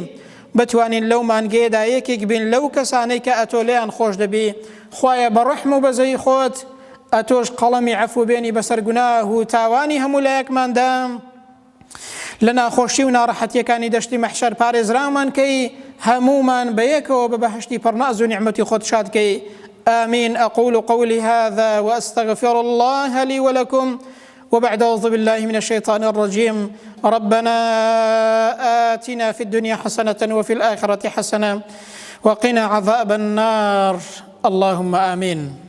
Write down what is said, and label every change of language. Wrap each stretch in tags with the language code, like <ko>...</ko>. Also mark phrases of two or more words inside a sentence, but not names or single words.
<ckb>بتوانین لەو مانگەیەدا یەکێک بین لەو کەسانەی کە ئەتۆ لێیان خۆش دەبی. خوایە بە ڕەحم و بەزەی خۆت ئەتۆش قەڵەمی عەفو بێنی بەسەر گوناه و تاوانی هەموو لایەکماندا. لە ناخۆشی و ناڕەحەتیەکانی دەشتی مەحشەر پارێزراومانکەی، هەموومان بەیەکەوە بە بەهەشتی پڕناز و نیعمەتی خۆت شادکەی.</ckb> <ar>آمين. أقول قولي هذا وأستغفر الله لي ولكم. وبعد أعوذ بالله من الشيطان الرجيم. ربنا آتنا في الدنيا حسنة وفي الآخرة حسنة وقنا عذاب النار. اللهم آمين.</ar>